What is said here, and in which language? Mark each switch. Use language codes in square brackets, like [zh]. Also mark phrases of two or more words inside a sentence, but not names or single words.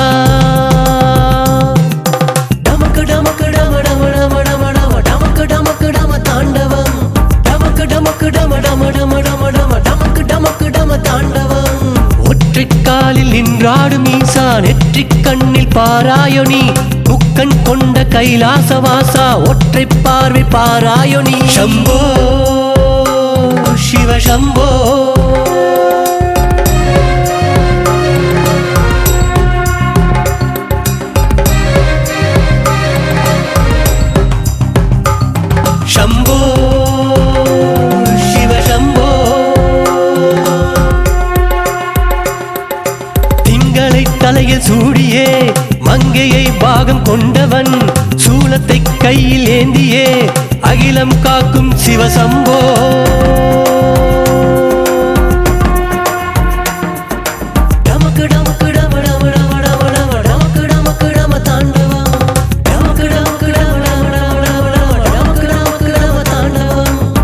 [ta] டமக்கு டமக்கு டம டம டம டம டம டமக்கு டமக்கு டம தாண்டவம் டமக்கு டமக்கு டம டம டம டம டம டமக்கு டமக்கு டம தாண்டவம் ஒற்றைக் காலில் நின்றாடும் ஈசா நெற்றிக் கண்ணில் பாராயணி முக்கண் கொண்ட கைலாசவாசா ஒற்றை பார்வை பாராயணி சம்போ [sa] शिव शंभो शंभो शिव शंभो [ta] திங்களை தலையில் சூடியே மங்கையை பாகம் கொண்டவன் சூலத்தை கையில் ஏந்தியே அகிலம் காக்கும் சிவசம்போ டமக்கு டமக்கு டம டம டம டம டம டமக்கு டமக்கு டம தாண்டவம் டமக்கு டமக்கு டம டம டம டம டம டமக்கு டமக்கு டம தாண்டவம்